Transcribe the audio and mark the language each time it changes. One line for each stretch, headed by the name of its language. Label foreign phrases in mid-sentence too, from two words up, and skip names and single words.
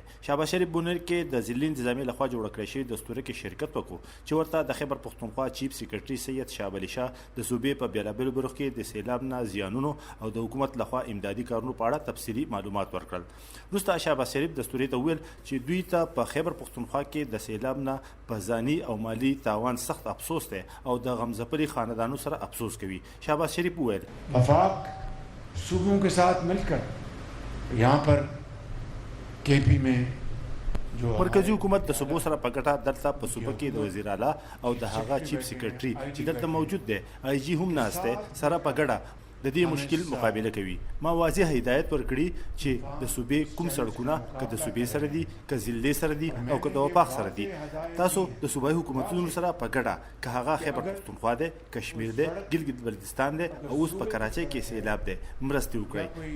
Pashto: شهباز شریف بونیر کې د ضلعي انتظامیې لخوا جوړه کړې شوې دستوره کې شرکت وکړو چې ورته د خیبر پښتونخوا چیف سیکرټري سید شاه علي شاه د صوبې په بېلابېلو برخو کې د سیلاب نه زیانونو او د حکومت لخوا امدادي کارونو په اړه تفصیلي معلومات ورکړل. وروسته شهباز شریف دستورې ته وویل چې دوی ته په خیبر پښتونخوا کې د سیلاب نه په ځاني او مالي تاوان سخت افسوس دی او د غمځپلي خاندانو سره افسوس کوي. شهباز شریف وویل
Urdu: وفاق صوبوں کے ساتھ مل کر یہاں پر کے پی میں جو
Pashto: مرکزی حکومت د صوبو سره په ګټه دلته په صوبه کې د وزیر اعلی او د هغه چیف سیکرټري چې دلته موجود دی آی جی هم ناست دی سره په ګډه د دې مشکل مقابله کوي. ما واضح هدایت ورکړي چې د صوبې کوم سړکونه که د صوبې سره دي که ضلع سره دي او که د وفاق سره دي تاسو د صوبایي حکومتونو سره په ګډه که هغه خیبر پښتونخوا دی کشمیر دی ګلګت بلتستان دی او اوس په کراچۍ کې سیلاب دی مرستې وکړئ.